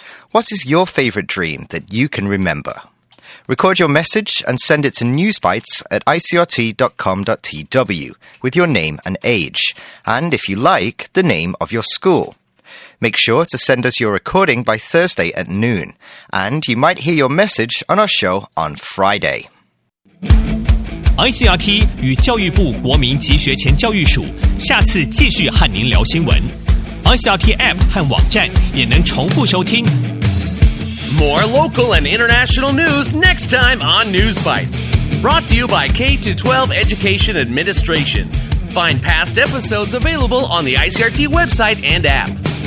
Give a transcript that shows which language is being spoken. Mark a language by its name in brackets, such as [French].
[English] What is your favorite dream that you can remember? Record your message and send it to newsbites@icrt.com.tw with your name and age, and if you like, the name of your school. Make sure to send us your recording by Thursday at noon, and you might hear your message on our show on Friday. [Chinese] ICRT 与教育部国民及学前教育署下次继续和您聊新闻。 ICRT App 和网站也能重复收听。 [English] More local and international news next time on News Bites. Brought to you by K-12 Education Administration. Find past episodes available on the ICRT website and app.